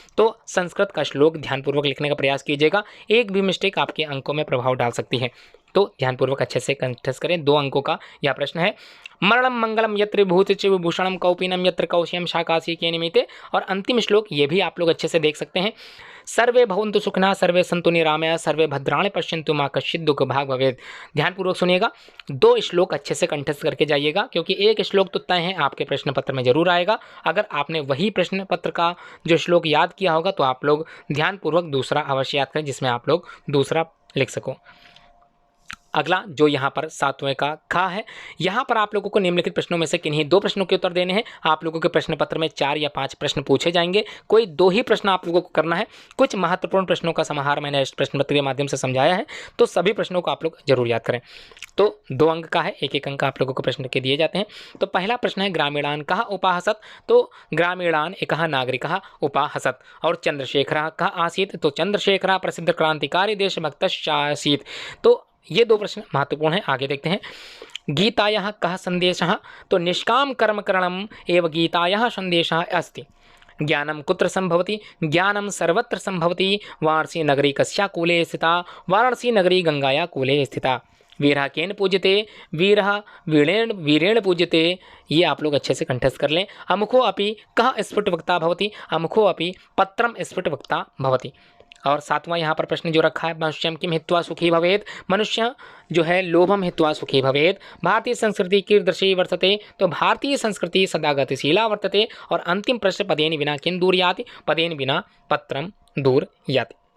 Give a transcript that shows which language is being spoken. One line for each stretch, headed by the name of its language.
Hindi: तो संस्कृत का श्लोक ध्यानपूर्वक लिखने का प्रयास कीजिएगा, एक भी मिस्टेक आपके अंकों में प्रभाव डाल सकती है। तो ध्यानपूर्वक अच्छे से कंठस्थ करें। 2 अंकों का यह प्रश्न है।
Sanskrit: मरणम मंगलम यत्र भूत विभूषणम कौपीनम यत्र कौशियम शाकासी के निमित्ते।
Hindi: और अंतिम श्लोक ये भी आप लोग अच्छे से देख सकते हैं।
Sanskrit: सर्वे भवन्तु सुखिनः सर्वे सन्तु निरामया सर्वे भद्राणि पश्यन्तु मा कश्चित् दुःख भाग् भवेत्।
Hindi: ध्यानपूर्वक सुनिएगा, 2 श्लोक अच्छे से कंठस्थ करके जाइएगा, क्योंकि एक श्लोक तो तय है आपके प्रश्न पत्र में जरूर आएगा। अगर आपने वही प्रश्न पत्र का जो श्लोक याद किया होगा तो आप लोग ध्यानपूर्वक दूसरा अवश्य याद करें, जिसमें आप लोग दूसरा लिख सको। अगला जो यहाँ पर 7वें का खा है, यहाँ पर आप लोगों को निम्नलिखित प्रश्नों में से किन्हीं 2 प्रश्नों के उत्तर देने हैं। आप लोगों के प्रश्न पत्र में 4 या 5 प्रश्न पूछे जाएंगे, कोई 2 ही प्रश्न आप लोगों को करना है। कुछ महत्वपूर्ण प्रश्नों का समाहार मैंने इस प्रश्न पत्र के माध्यम से समझाया है, तो सभी प्रश्नों को आप लोग जरूर याद करें। तो 2 अंक का है, 1-1 अंक आप लोगों को प्रश्न के दिए जाते हैं। तो पहला प्रश्न है,
Sanskrit: ग्रामीणान कहा उपाहसत। तो ग्रामीणान एक नागरिकः उपाहसत। और चंद्रशेखरः कहा आसीत। तो चंद्रशेखरः प्रसिद्ध क्रांतिकारी देशभक्तश्चासीत्।
Hindi: तो ये 2 प्रश्न महत्वपूर्ण हैं, आगे देखते हैं।
Sanskrit: गीतायाः कः संदेशः। तो निष्काम कर्म करणम् एव गीतायाः संदेशः अस्ति। ज्ञानं कुत्र संभवति, ज्ञानं सर्वत्र संभवति। वाराणसी नगरी कस्या कूले स्थिता, वाराणसी नगरी गंगाया कूले स्थिता। वीरः केन पूज्यते, वीरः वीरेण पूज्यते।
Hindi: ये आप लोग अच्छे से कंठस्थ कर लें।
Sanskrit: अमुखो अपि कः स्फुटवक्ता भवति, अमुखो अपि पत्रम स्फुटवक्ता भवति।
Hindi: और 7वां यहाँ पर प्रश्न जो रखा है,
Sanskrit: मनुष्यम किम हित्वा सुखी भवेत्। मनुष्य जो है लोभम हित्वा सुखी भवेत्। भारतीय संस्कृति कीदृशी वर्तते। तो भारतीय संस्कृति सदा गतिशीला वर्तते।
Hindi: और अंतिम प्रश्न,
Sanskrit: पदेन विना किन दूर याति, पदेन बिना पत्रम दूर याति।